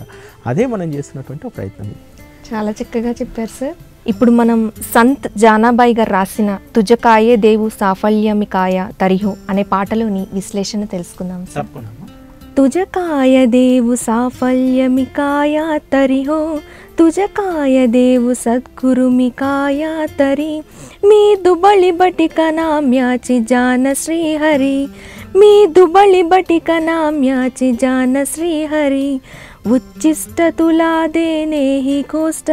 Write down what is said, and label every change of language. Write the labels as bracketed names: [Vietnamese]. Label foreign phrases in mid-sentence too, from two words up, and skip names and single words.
[Telugu] అదే మనం చేస్తున్నటువంటి ఒక ప్రయత్నం. చాలా చక్కగా చెప్పారు సార్. ఇప్పుడు మనం సంత్ జానాబాయి గారు రాసిన [Marathi] तुजकाये देवु साफल्यमिकाय तरिहो [Telugu] అనే పాటలోని విశ్లేషణ తెలుసుకుందాం సార్. [Marathi] तुजकाय देवु साफल्यमिकाय तरिहो तुझकाय देव सद्गुरुमिकाय तरी मी दुबळी बटिक नाम्याची जान श्रीहरी मी दुबळी बटिक नाम्याची जान श्रीहरी उच्चिष्ट तुला देणे ही गोष्ट